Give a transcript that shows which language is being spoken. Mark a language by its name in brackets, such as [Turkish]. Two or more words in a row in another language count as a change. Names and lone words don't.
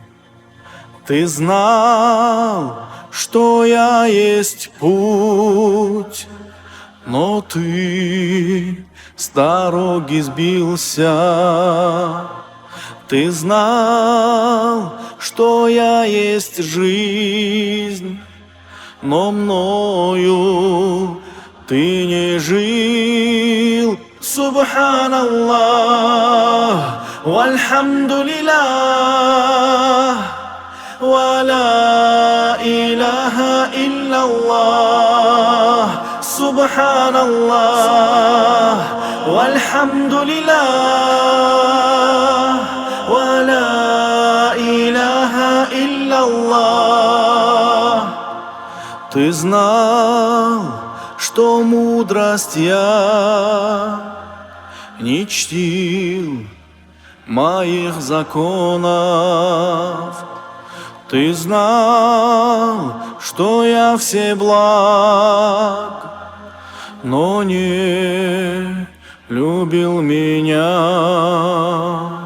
[Russian] Ты знал, что я есть путь, но ты с дороги сбился. Ты знал, что я есть жизнь, но мною ты не жил. [Arabic] سبحان الله والحمد لله ولا إله إلا الله. سبحان الله والحمد لله ولا إله إلا الله. [Russian] Ты знал, что мудрость я не чтил моих законов. Ты знал, что я всеблаг, но не любил меня.